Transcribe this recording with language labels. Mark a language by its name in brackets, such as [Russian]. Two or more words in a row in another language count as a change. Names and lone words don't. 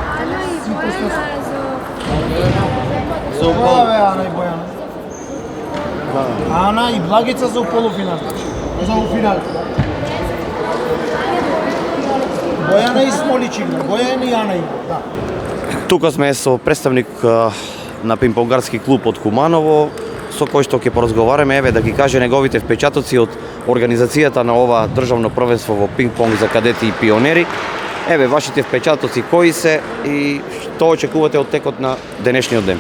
[Serbian] Ove Ana i Bojana. Ana i Blagica za u polufinal. Za u final. Bojana i Smolić igra. Bojana i Ana igra. Da. [Macedonian] Тука сме со представник на пинг-понгарски клуб од Куманово, со кој што ќе поразговараме, еве да ги каже неговите впечатоци од организацијата на ова државно првенство во пинг-понг за кадети и пионери. Еве вашите впечатоци кои се и што очекувате од текот на денешниот ден?